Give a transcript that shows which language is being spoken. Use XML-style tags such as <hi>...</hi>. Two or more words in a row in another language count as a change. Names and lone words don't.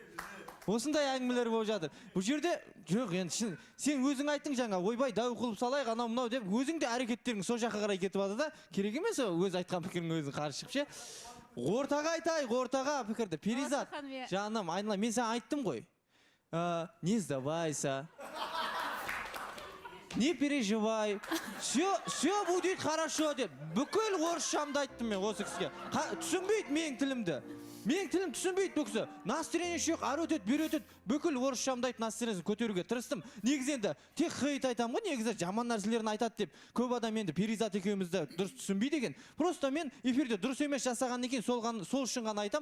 <kk>Осындай әңгімелер болып жатыр. Бұл жерде жоқ, енді сен өзің айттың жаңа, ойбай дәу қылып салайық, анау мынау деп, өзің де әрекеттерің сол жаққа қарай кетіп жатыр да, керек емес өз айтқан пікірің өзің қарсы шығып ше. Ортаға айтайық, ортаға пікірді. Перизат, жаным, айнала, мен саған айттым ғой.</kk> <ru>Не сдавайся. Не переживай. Все будет хорошо деп.</ru> <kk>Бүкіл орысшамды айттым мен осы кісіге. Түсінбейді менің тілімді. Менің тілім түсінбейді бұл кісі. Настроение жоқ, ары өтеді, бері өтеді. Бүкіл орысшамды айтып настроениесін көтеруге тырыстым. Негізі енді тек хейт айтамын ғой, негізі жаман нәрселерін айтады деп. Көп адам енді Перизат екеумізді дұрыс түсінбейді екен. Просто мен эфирде дұрыс емес жасаған екен, сол үшін ғана айтам.</kk>